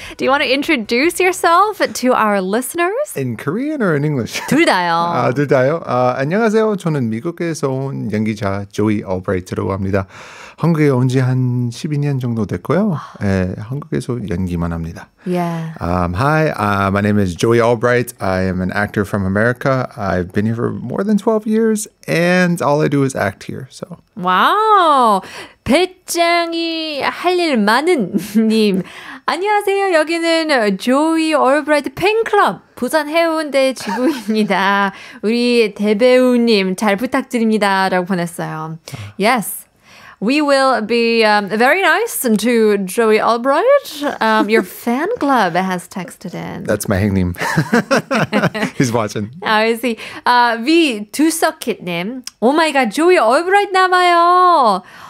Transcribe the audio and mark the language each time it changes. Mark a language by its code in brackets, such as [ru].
[en] Do you want to introduce yourself to our listeners? In Korean or in English? [ko] 둘 다요. 둘 다요? 안녕하세요. 저는 미국에서 온 연기자 Joey Albright라고 합니다. 한국에 온 지 한 12년 정도 됐고요. 네, 한국에서 연기만 합니다. [en] Yeah. Hi, my name is Joey Albright. I am an actor from America. I've been here for more than 12 years, and all I do is act here. So. [ko] 와우. 배짱이 할 일 많은 님. 안녕하세요. 여기는 조이 올브라이트 팬클럽 부산 해운대 지부입니다. 우리 대배우님 잘 부탁드립니다. 라고 보냈어요. [en] Yes. We will be very nice to Joey Albright. Your fan club has texted in. That's my nickname. He's watching. I see. 두석킷님. Oh my god, Joey Albright [ko] 남아요.